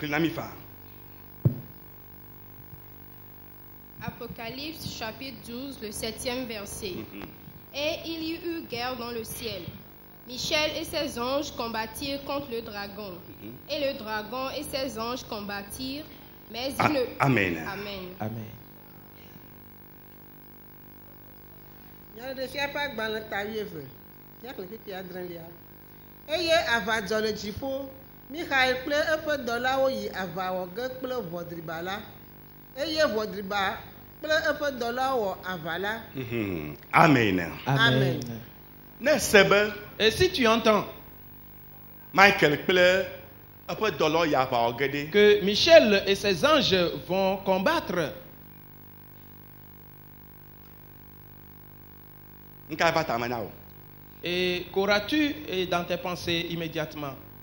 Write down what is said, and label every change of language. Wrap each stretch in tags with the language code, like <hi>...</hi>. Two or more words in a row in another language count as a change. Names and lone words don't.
<fr>Apocalypse chapitre 12, le 7e verset. Et il y eut guerre dans le ciel. Michel et ses anges combattirent contre le dragon. Et le dragon et ses anges combattirent, mais ils ne... Amen. Amen. Amen.</fr> <ee>Eye avadzɔ le dziƒo, Michael kple eƒe dɔlawo yi aʋa wɔ ge kple ʋɔdriba la, eye ʋɔdriba kple eƒe dɔlawo wɔ aʋa la. Amen. Amen.</ee> <fr>Et si tu entends que Michel et ses anges vont combattre, et qu'auras-tu dans tes pensées immédiatement?</fr>